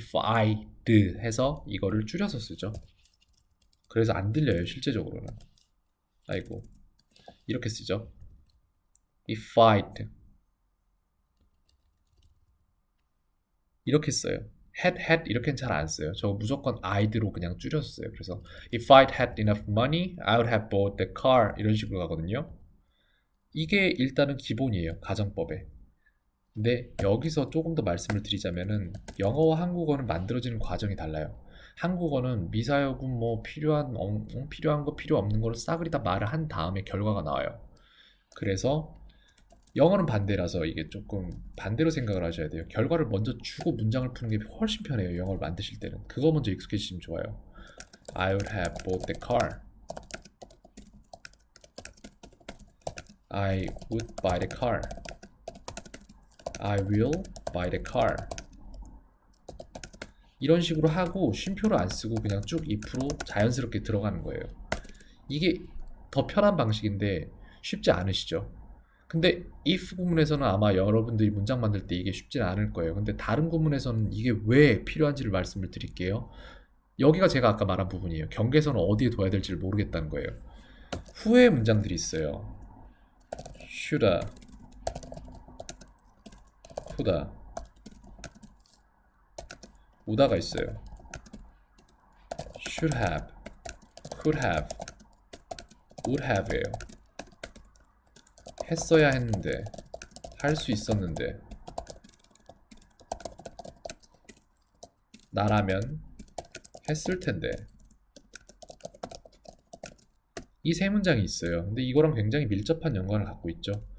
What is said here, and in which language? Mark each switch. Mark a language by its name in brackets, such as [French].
[Korean] if I'd 해서 이거를 줄여서 쓰죠. 그래서 안 들려요 실제적으로는. 아이고 이렇게 쓰죠. if I'd 이렇게 써요. had 이렇게는 잘 안 써요. 저 무조건 I'd로 그냥 줄여서 써요. 그래서 [English] if I'd had enough money, I would have bought the car [Korean] 이런 식으로 가거든요. 이게 일단은 기본이에요. 가정법에. 근데 여기서 조금 더 말씀을 드리자면은 영어와 한국어는 만들어지는 과정이 달라요. 한국어는 미사여군 뭐 필요한 거 필요 없는 거를 싸그리 다 말을 한 다음에 결과가 나와요. 그래서 영어는 반대라서 이게 조금 반대로 생각을 하셔야 돼요. 결과를 먼저 주고 문장을 푸는 게 훨씬 편해요. 영어를 만드실 때는. 그거 먼저 익숙해지시면 좋아요. [English] I would have bought the car. I would buy the car. I will buy the car. [Korean] 이런 식으로 하고 쉼표를 안 쓰고 그냥 쭉 if로 자연스럽게 들어가는 거예요. 이게 더 편한 방식인데 쉽지 않으시죠? 근데 if 구문에서는 아마 여러분들이 문장 만들 때 이게 쉽지는 않을 거예요. 근데 다른 구문에서는 이게 왜 필요한지를 말씀을 드릴게요. 여기가 제가 아까 말한 부분이에요. 경계선을 어디에 둬야 될지를 모르겠다는 거예요. 후에 문장들이 있어요. shoulda, coulda, woulda가 있어요. should have, could have, would have예요. 했어야 했는데, 할 수 있었는데, 나라면 했을 텐데. 이 세 문장이 있어요. 근데 이거랑 굉장히 밀접한 연관을 갖고 있죠.